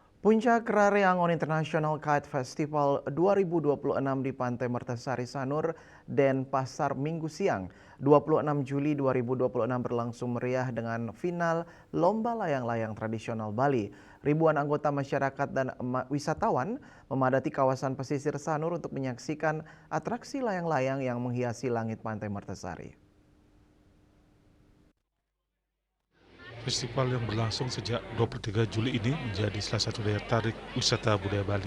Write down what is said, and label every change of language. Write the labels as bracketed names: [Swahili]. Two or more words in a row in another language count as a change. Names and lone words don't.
[Indonesian] Puncak Rari Angon International Kite Festival 2026 di Pantai Mertasari Sanur, Denpasar Minggu siang. 26 Juli 2026 berlangsung meriah dengan final Lomba Layang-Layang Tradisional Bali. Ribuan anggota masyarakat dan wisatawan memadati kawasan pesisir Sanur untuk menyaksikan atraksi layang-layang yang menghiasi langit Pantai Mertasari. Festival yang berlangsung sejak 23 Juli ini menjadi salah satu daya tarik wisata budaya Bali.